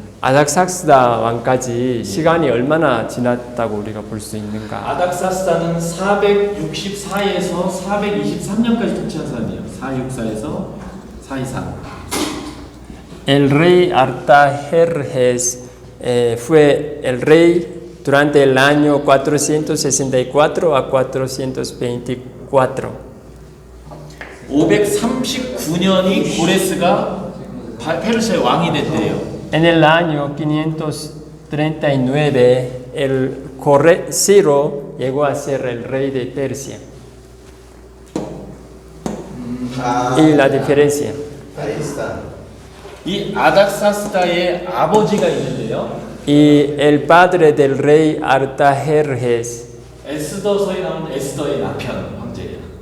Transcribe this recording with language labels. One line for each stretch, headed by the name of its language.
Korean: 아닥삭스다 왕까지 시간이 얼마나 지났다고 우리가 볼 수 있는가? 아닥사스다는 464에서 423년까지 통치한 사람이에요. 464에서 423.
Spanish: El rey Artajerjes fue el rey durante el año 464 a 424.
Korean: 539년이 고레스가 페르시아의 왕이 됐대요.
Spanish: En el año 539, el Ciro llegó a ser el rey de Persia. Y la diferencia. Ahí está.
Korean: 이 아닥사스다의 아버지가 있는데요.
Spanish: Y el padre del rey Artajerjes
Korean: 에스더서에 나오는 에스더의 남편 황제예요.